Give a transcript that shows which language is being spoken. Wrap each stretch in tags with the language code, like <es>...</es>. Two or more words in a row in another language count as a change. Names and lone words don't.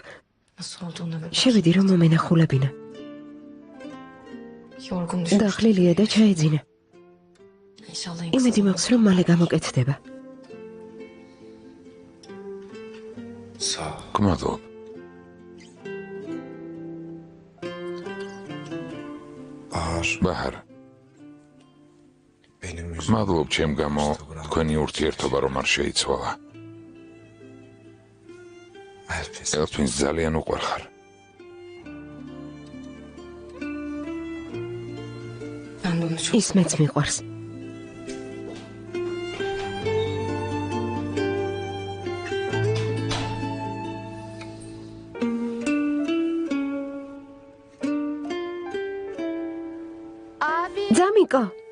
<tr>Nasıl olduğunu bir</tr> <ka>შევედი რომ მომენახულებინა.</ka> <tr>yorgun düşmüş.</tr> <ka>დახლილია და ჩაეძინა.</ka> <tr>İnşallah en</tr> <ka>იმედი</ka> <tr>kısa</tr> <ka>მაქვს რომ მალე გამოკეთდება.</ka> <tr>Sağ ol.</tr> <ka>გმადლობ. Bahar. ბაჰარ,</ka> <tr>Benim yüzüm.</tr> <ka>მადლობ ჩემ გამო თქვენი ურთიერთობა რომ არ შეიცვალა. Elpis. ელფინს ძალიან უყვარხარ.</ka> <tr>Ben de onu çok</tr> <ka>ის მეც მიყვარს. ძამიკო</ka>